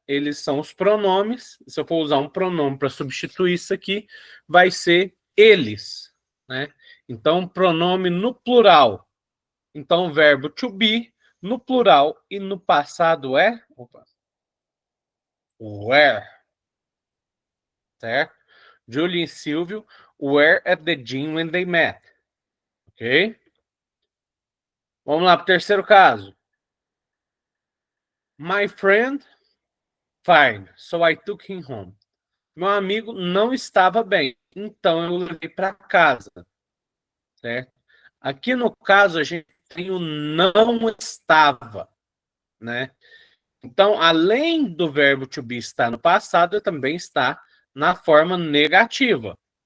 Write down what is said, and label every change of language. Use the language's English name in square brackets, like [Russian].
[Portuguese] Eles são os pronomes. Se eu for usar um pronome para substituir isso aqui, vai ser eles, né? Então, pronome no plural. Então, o verbo to be no plural e no passado é were, certo? [English] Julie e Silvio were at the gym when they met. [Portuguese] Ok? Vamos lá para o terceiro caso. [English] My friend, fine, so I took him home. [Portuguese] Meu amigo não estava bem, então eu levei para casa, certo? Aqui no caso a gente tem o não estava, né? Então, além do verbo to be estar no passado, também está na forma negativa.